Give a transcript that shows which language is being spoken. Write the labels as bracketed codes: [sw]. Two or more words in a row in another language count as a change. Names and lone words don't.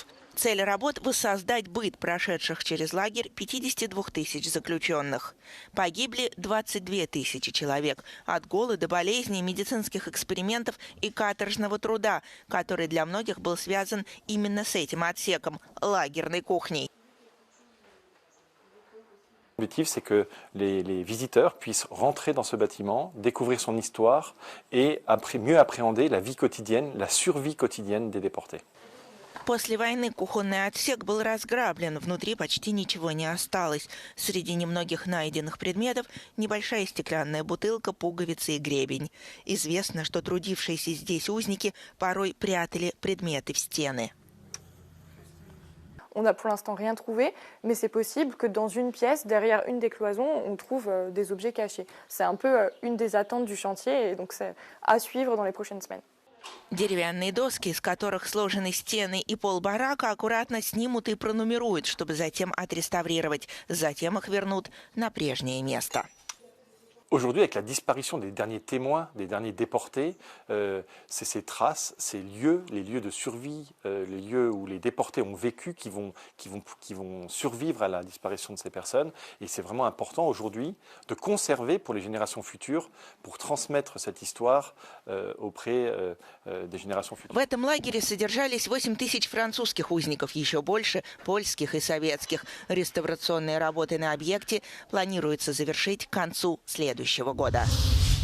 [ru] Цель работ – воссоздать быт прошедших через лагерь 52 тысяч заключенных. Погибли 22 тысячи человек от голода, болезней, медицинских экспериментов и каторжного труда, который для многих был связан именно с этим отсеком – лагерной кухней. [fr] L'objectif, c'est que les visiteurs puissent rentrer dans ce bâtiment, découvrir son histoire et mieux appréhender la vie quotidienne, la survie quotidienne des déportés. [ru] После войны кухонный отсек был разграблен, внутри почти ничего не осталось. Среди немногих найденных предметов небольшая стеклянная бутылка, пуговицы и гребень. Известно, что трудившиеся здесь узники порой прятали предметы в стены. [fr] On n'a pour l'instant rien trouvé, mais c'est possible que dans une pièce, derrière une des cloisons, on trouve des objets cachés. C'est un peu une des attentes du chantier, et donc c'est à suivre dans les prochaines semaines. [ru] Деревянные доски, из которых сложены стены и пол барака, аккуратно снимут и пронумеруют, чтобы затем отреставрировать. Затем их вернут на прежнее место. [fr] Aujourd'hui, avec la disparition des derniers témoins, des derniers déportés, c'est ces traces, ces lieux, les lieux de survie, les lieux où les déportés ont vécu, qui vont survivre à la disparition de ces personnes. Et c'est vraiment important aujourd'hui de conserver pour les générations futures, pour transmettre cette histoire auprès des générations futures. [ru] В этом лагере содержались 8 тысяч французских узников, еще больше польских и советских. Реставрационные работы на объекте планируется завершить к концу следующего года.